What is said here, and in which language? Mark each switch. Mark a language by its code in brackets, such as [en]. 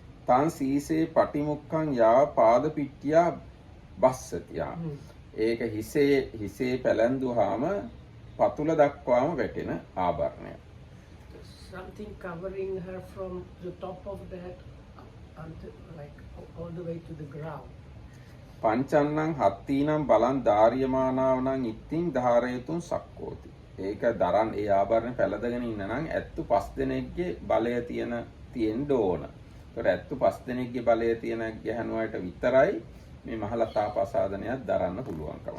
[pi] තන් සීසේ පටිමුක්ඛං යා පාද පිට්ටියා බස්සතියා. [si] ඒක හිසේ පැලැන්දුවාම පතුල දක්වාම වැටෙන ආභරණය. [en] Something covering her from the top of the head until like all the way to the ground. [pi] පංචන්නං හත්තීනම් බලන් ධාර්යමානාවනම් ඉත්තින් ධාරයතුන් සක්කෝති. [si] ඒක දරන් ඒ ආභරණ පැලදගෙන ඉන්න නම් ඇත්තු 5 දෙනෙක්ගේ බලය තියෙන්න ඕන. ඒතර ඇත්තු 5 දෙනෙක්ගේ බලය තියෙන ගැහණුවාට විතරයි මේ මහලතා ප්‍රසාදනයක් දරන්න පුළුවන්කම.